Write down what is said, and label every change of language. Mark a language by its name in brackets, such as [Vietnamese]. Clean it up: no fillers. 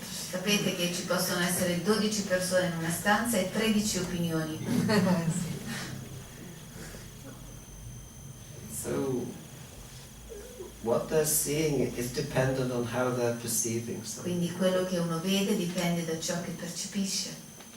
[Italian] Sapete che ci possono essere 12 persone in una stanza e 13 opinioni. [English] So what they're seeing is dependent on how they're perceiving something. [Italian] Quindi quello che uno vede dipende da ciò che percepisce.